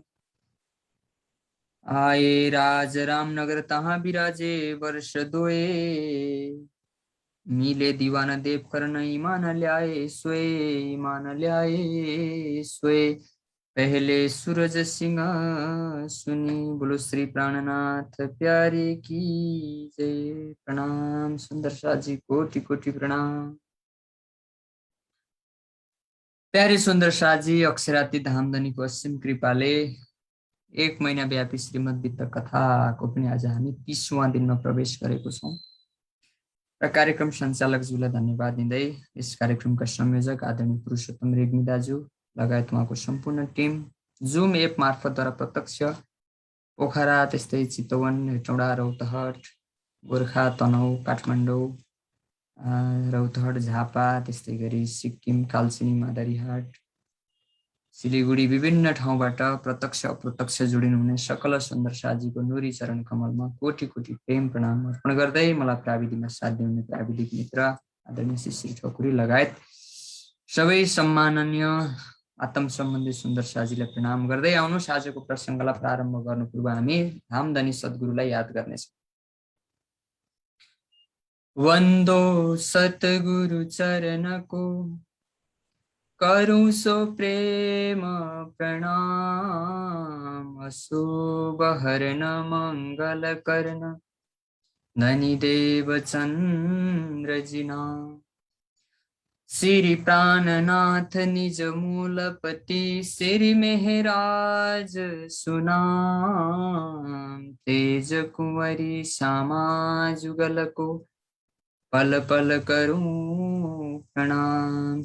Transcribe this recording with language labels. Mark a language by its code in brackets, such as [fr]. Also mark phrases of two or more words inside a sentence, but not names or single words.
[hi] आए राज रामनगर तहाँ विराजे वर्ष दोए, मिले दीवाना देव करन ईमान ल्याए सोए, ईमान ल्याए सोए। पहले सूरज सिंह सुनी, बोलो श्री प्राणनाथ प्यारे की जय। प्रणाम सुंदर शाह जी, कोटि कोटि प्रणाम। प्यारे सुंदर शाह जी, [ne] अक्षराती धामधनी को असीम कृपाले 1 महिना व्यापी श्रीमद् वितक कथाको पनि आज हामी 30वां दिनमा प्रवेश गरेको छौं र कार्यक्रम सञ्चालकज्यूलाई धन्यवाद दिँदै यस कार्यक्रमका संयोजक आदरणीय पुरुषोत्तम रेग्मी दाजु लगायत उहाँको सम्पूर्ण टिम जुम एप मार्फतद्वारा प्रत्यक्ष पोखरा, त्यस्तै चितवन, हेटौँडा, रौतहट, गोर्खा, तनहुँ, काठमाडौँ, रौतहट, झापा, त्यस्तै गरी सिक्किम, कालचिनी, मादरीहाट, सिलिगुडी विभिन्न ठाउँबाट प्रत्यक्ष अप्रत्यक्ष जोडिनुहुने सकल सुन्दर साजीको नुरी चरण कमलमा कोटि कोटि प्रेम प्रणाम अर्पण गर्दै मलाई प्राविधिकमा साथ दिनुहुने प्राविधिक मित्र आदरणीय श्री ठकुरी लगायत सबै सम्माननीय आत्म सम्बन्धी सुन्दर साजीलाई प्रणाम गर्दै आउनुहोस् आजको प्रसङ्गलाई प्रारम्भ गर्नु पूर्व हामी धामधनी सद्गुरुलाई याद गर्नेछौँ। [hi] वन्दो सतगुरु चरणको करूं सो प्रेम प्रणाम, शुभ हरण मंगल करण धनी देव चंद्र जिना। श्री प्राणनाथ निज मूलपति, श्री मेहराज सुनाम, तेज कुंवरी श्यामा जुगल को पल पल करूं प्रणाम।